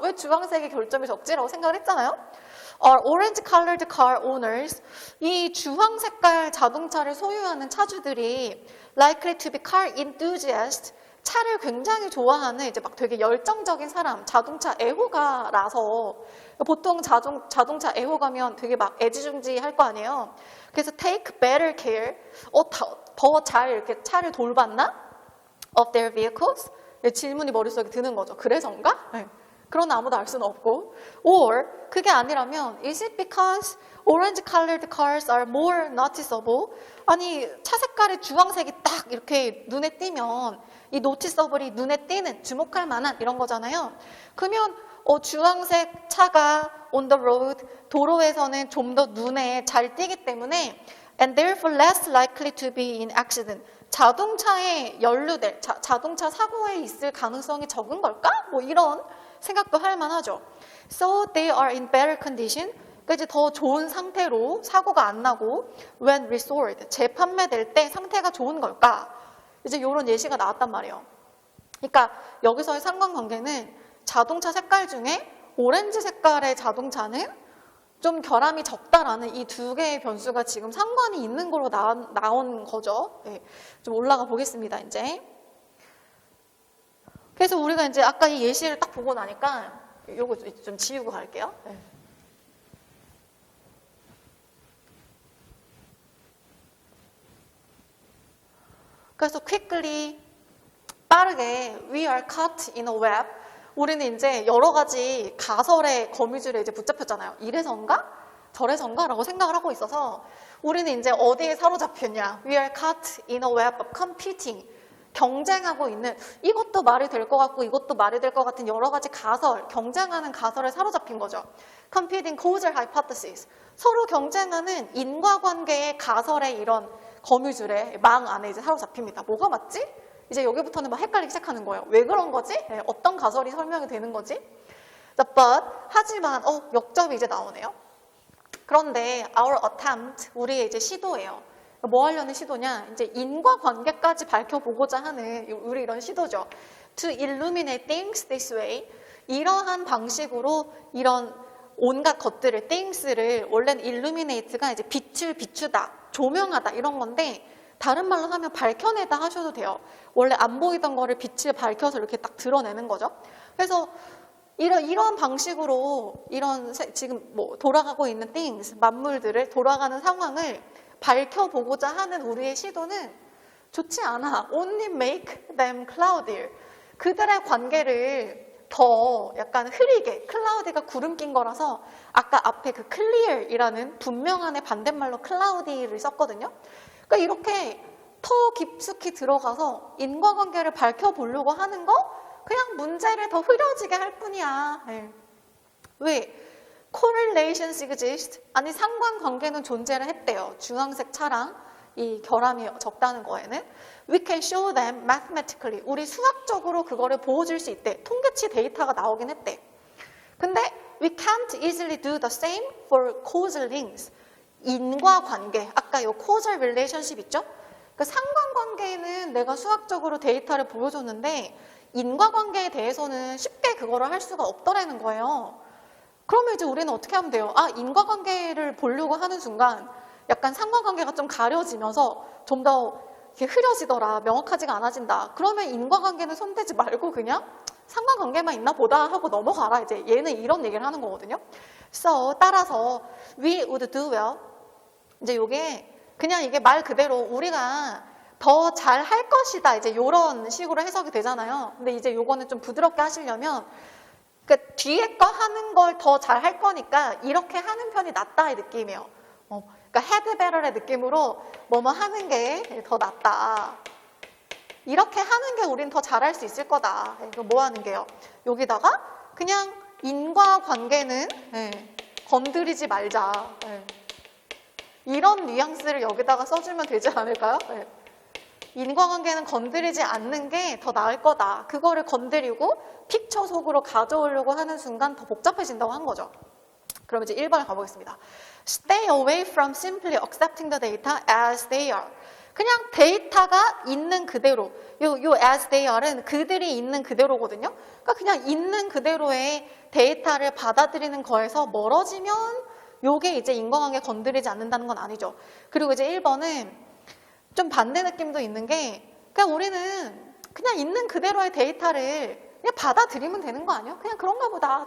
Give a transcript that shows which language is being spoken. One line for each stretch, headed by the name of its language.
Korean: 왜 주황색의 결점이 적지라고 생각을 했잖아요.
English: Our orange colored car owners,
Korean: 이 주황 색깔 자동차를 소유하는 차주들이
English: likely to be car enthusiasts,
Korean: 차를 굉장히 좋아하는 이제 막 되게 열정적인 사람, 자동차 애호가라서 보통 자동차 애호가면 되게 막 애지중지 할 거 아니에요. 그래서
English: take better care,
Korean: 더 잘 이렇게 차를 돌봤나?
English: of their vehicles?
Korean: 질문이 머릿속에 드는 거죠. 그래서인가? 네. 그러나 아무도 알 수는 없고.
English: Or
Korean: 그게 아니라면
English: is it because orange colored cars are more noticeable?
Korean: 아니 차 색깔이 주황색이 딱 이렇게 눈에 띄면 이 noticeable이 눈에 띄는 주목할 만한 이런 거잖아요. 그러면 주황색 차가
English: on the road
Korean: 도로에서는 좀 더 눈에 잘 띄기 때문에
English: and therefore less likely to be in accident.
Korean: 자동차에 연루될 자동차 사고에 있을 가능성이 적은 걸까? 뭐 이런 생각도 할 만하죠.
English: So they are in better condition.
Korean: 그러니까 이제 더 좋은 상태로 사고가 안 나고
English: when restored,
Korean: 재판매될 때 상태가 좋은 걸까? 이제 이런 예시가 나왔단 말이에요. 그러니까 여기서의 상관관계는 자동차 색깔 중에 오렌지 색깔의 자동차는 좀 결함이 적다라는 이 두 개의 변수가 지금 상관이 있는 걸로 나온 거죠. 네, 좀 올라가 보겠습니다, 이제. 그래서 우리가 이제 아까 이 예시를 딱 보고 나니까 요거 좀 지우고 갈게요. 네. 그래서
English: quickly,
Korean: 빠르게
English: we are caught in a web.
Korean: 우리는 이제 여러 가지 가설의 거미줄에 이제 붙잡혔잖아요. 이래서인가? 저래서인가? 라고 생각을 하고 있어서 우리는 이제 어디에 사로잡혔냐?
English: We are caught in a web of competing.
Korean: 경쟁하고 있는 이것도 말이 될 것 같고 이것도 말이 될 것 같은 여러 가지 가설, 경쟁하는 가설에 사로잡힌 거죠.
English: Competing causal hypothesis.
Korean: 서로 경쟁하는 인과관계의 가설의 이런 거미줄에 망 안에 이제 사로잡힙니다. 뭐가 맞지? 이제 여기부터는 막 헷갈리기 시작하는 거예요. 왜 그런 거지? 네, 어떤 가설이 설명이 되는 거지? But, 하지만, 역접이 이제 나오네요. 그런데
English: our attempt,
Korean: 우리의 이제 시도예요. 뭐 하려는 시도냐? 이제 인과관계까지 밝혀보고자 하는 우리 이런 시도죠.
English: To illuminate things this way.
Korean: 이러한 방식으로 이런 온갖 것들을, things를 원래는 illuminate가 이제 빛을 비추다, 조명하다 이런 건데 다른 말로 하면 밝혀내다 하셔도 돼요. 원래 안 보이던 거를 빛을 밝혀서 이렇게 딱 드러내는 거죠. 그래서 이런 방식으로 이런 지금 뭐 돌아가고 있는 things, 만물들을 돌아가는 상황을 밝혀보고자 하는 우리의 시도는 좋지 않아.
English: Only make them cloudier.
Korean: 그들의 관계를 더 약간 흐리게, 클라우디가 구름 낀 거라서 아까 앞에 그 clear이라는 분명한의 반대말로 cloudy를 썼거든요. 그러니까 이렇게 더 깊숙이 들어가서 인과관계를 밝혀보려고 하는 거 그냥 문제를 더 흐려지게 할 뿐이야. 네. 왜?
English: correlations exist.
Korean: 아니 상관관계는 존재를 했대요. 주황색 차랑 이 결함이 적다는 거에는
English: we can show them mathematically.
Korean: 우리 수학적으로 그거를 보여줄 수 있대. 통계치 데이터가 나오긴 했대. 근데
English: we can't easily do the same for causal links.
Korean: 인과관계, 아까 이 causal relationship 있죠? 그 상관관계는 내가 수학적으로 데이터를 보여줬는데 인과관계에 대해서는 쉽게 그거를 할 수가 없더라는 거예요. 그러면 이제 우리는 어떻게 하면 돼요? 인과관계를 보려고 하는 순간 약간 상관관계가 좀 가려지면서 좀 더 이렇게 흐려지더라, 명확하지가 않아진다. 그러면 인과관계는 손대지 말고 그냥 상관관계만 있나 보다 하고 넘어가라. 이제 얘는 이런 얘기를 하는 거거든요.
English: So,
Korean: 따라서
English: we would do well.
Korean: 이제 요게 그냥 이게 말 그대로 우리가 더 잘 할 것이다. 이제 요런 식으로 해석이 되잖아요. 근데 이제 요거는 좀 부드럽게 하시려면 그러니까 뒤에 거 하는 걸 더 잘 할 거니까 이렇게 하는 편이 낫다 이 느낌이에요. 그러니까 head better의 느낌으로 뭐뭐 하는 게 더 낫다. 이렇게 하는 게 우린 더 잘할 수 있을 거다. 그럼 뭐 하는 게요? 여기다가 그냥 인과관계는 건드리지 말자. 이런 뉘앙스를 여기다가 써주면 되지 않을까요? 인과관계는 건드리지 않는 게 더 나을 거다. 그거를 건드리고 픽처 속으로 가져오려고 하는 순간 더 복잡해진다고 한 거죠. 그럼 이제 1번을 가보겠습니다.
English: Stay away from simply accepting the data as they are.
Korean: 그냥 데이터가 있는 그대로, 요 as they are은 그들이 있는 그대로거든요. 그러니까 그냥 있는 그대로의 데이터를 받아들이는 거에서 멀어지면 요게 이제 인과관계 건드리지 않는다는 건 아니죠. 그리고 이제 1번은 좀 반대 느낌도 있는 게 그냥 우리는 그냥 있는 그대로의 데이터를 그냥 받아들이면 되는 거 아니야? 그냥 그런가 보다.